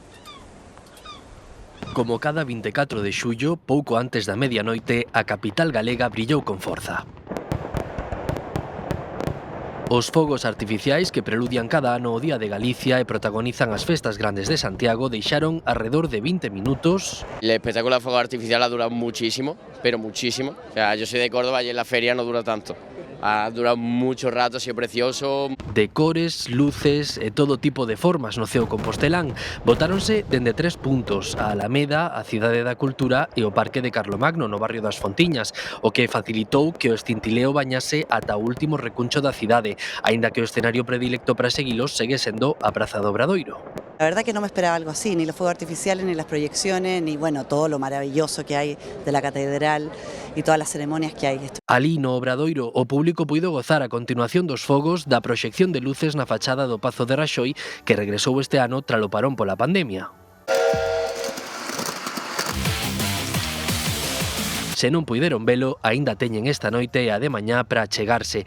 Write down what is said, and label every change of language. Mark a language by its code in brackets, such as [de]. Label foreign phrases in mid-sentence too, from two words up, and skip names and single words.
[gl] Como cada 24 de xullo, pouco antes da medianoite, a capital galega brillou con forza. Os fogos artificiais que preludian cada ano o Día de Galicia e protagonizan as festas grandes de Santiago deixaron alrededor de 20 minutos. [es] El espectáculo de fuego artificial ha durado muchísimo, pero muchísimo. O sea, yo soy de Córdoba y en la feria no dura tanto. Ha durado mucho rato, ha sido precioso. [gl] Decores, luces e todo tipo de formas no ceo compostelán botáronse dende 3 puntos: a Alameda, a Cidade da Cultura e o Parque de Carlomagno no barrio das Fontiñas, o que facilitou que o estintileo bañase ata o último recuncho da cidade, aínda que o escenario predilecto para seguilos segue sendo a Praza do Obradoiro. [es] La verdad que no me esperaba algo así, ni los fuegos artificiales, ni las proyecciones, ni bueno, todo lo maravilloso que hay de la catedral y todas las ceremonias que hay. [gl] Alí no Obradoiro, o público puido gozar a continuación dos fogos da proxección de luces na fachada do Pazo de Raxoi, que regresou este ano tralo parón pola pandemia. Se non puideron velo, aínda teñen esta noite e a de mañá para achegarse.